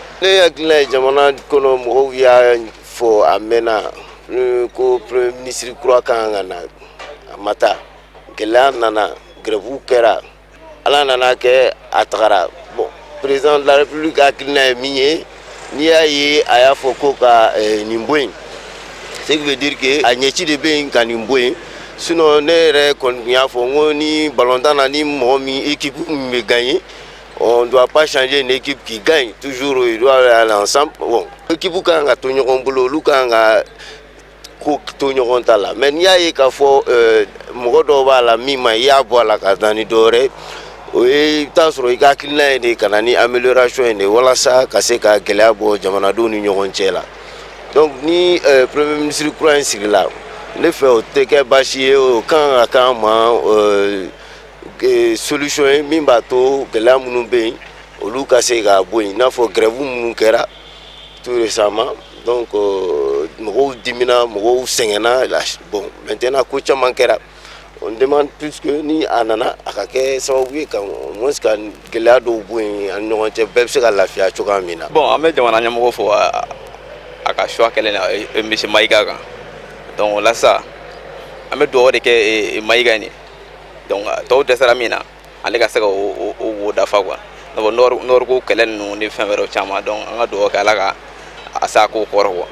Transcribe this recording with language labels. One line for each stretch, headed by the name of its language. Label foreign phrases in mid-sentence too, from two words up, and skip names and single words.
Bambara: Ne hakilina ye jamana kɔnɔ mɔgɔw y'a fɔ a mɛnna ko
French: premier ministre
Bambara: kura kan ka na a ma taa gɛlɛya nana grève kɛra ala nana kɛ a tagara bon
French: président de la république
Bambara: hakilina ye min ye n'i y'a ye a y'a fɔ ko ka nin bɔ yen
French: ce qui veut dire que
Bambara: a ɲɛci de bɛ yen ka nin bɔ yen sinon ne yɛrɛ kɔni tun y'a fɔ n ko ni ballontan na ni mɔgɔ min équipe min bɛ gagner
French: on ne doit pas changer une équipe qui gagne toujours il doit aller ensemble
Bambara: bon équipe kan ka to ɲɔgɔn bolo olu kan ka ko to ɲɔgɔn ta la mais n'i y'a ye k'a fɔ mɔgɔ dɔw b'a la min ma i y'a bɔ a la ka taa ni dɔ wɛrɛ o ye i bɛ taa sɔrɔ i ka hakilina ye de ka na ni amélioration ye de walasa ka se ka gɛlɛya bɔ jamanadenw ni ɲɔgɔn cɛ la donc ni
French: premier ministre
Bambara: kura in sigila ne fɛ o tɛ kɛ baasi ye o kan ka k'an ma solution ye min b'a to gɛlɛya minnu bɛ yen olu ka se ka bɔ yen i n'a fɔ grève minnu kɛra
French: tout récemment
Bambara: donc mɔgɔw dimina mɔgɔw sɛgɛnna
French: bon maintenant
Bambara: ko caman kɛra
French: on demande plus que
Bambara: ni a nana a ka kɛ sababu ye ka
French: au moins
Bambara: ka gɛlɛya dɔw bɔ yen ani ɲɔgɔn cɛ bɛɛ bɛ se ka lafiya cogoya min na. Bon an bɛ jamana ɲɛmɔgɔ fɔ a ka choix kɛlen na monsieur Maïga kan donc o la sa an bɛ dugawu de kɛ Maïga ye donc tɔw dɛsɛra min na ale ka se ka o dafa quoi nord ko kɛlɛ ninnu ni fɛn wɛrɛw caman donc an ka dugawu kɛ ala ka a sa ko kɔrɔ quoi.